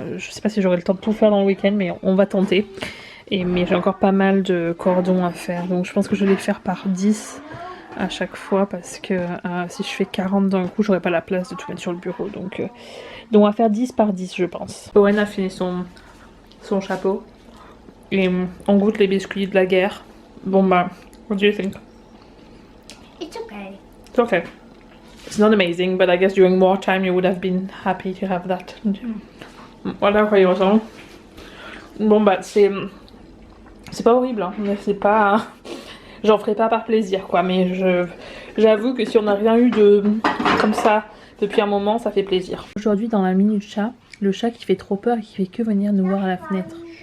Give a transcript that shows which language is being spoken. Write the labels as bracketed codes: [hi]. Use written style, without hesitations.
[fr] Je sais pas si j'aurai le temps de tout faire dans le week-end, mais on va tenter. Mais j'ai encore pas mal de cordons à faire, donc je pense que je vais les faire par 10 à chaque fois parce que si je fais 40 d'un coup j'aurai pas la place de tout mettre sur le bureau, donc on va faire 10 par 10 je pense. Owen a fini son chapeau et on goûte les biscuits de la guerre. Bon bah, [en] what do you think? It's okay. It's okay. It's not amazing, but I guess during wartime you would have been happy to have that. [fr] Voilà quoi il ressemble. Bon bah c'est pas horrible, hein, mais c'est pas... J'en ferai pas par plaisir, quoi, mais j'avoue que si on n'a rien eu de comme ça depuis un moment, ça fait plaisir. Aujourd'hui, dans la minute chat, le chat qui fait trop peur et qui fait que venir nous voir à la fenêtre.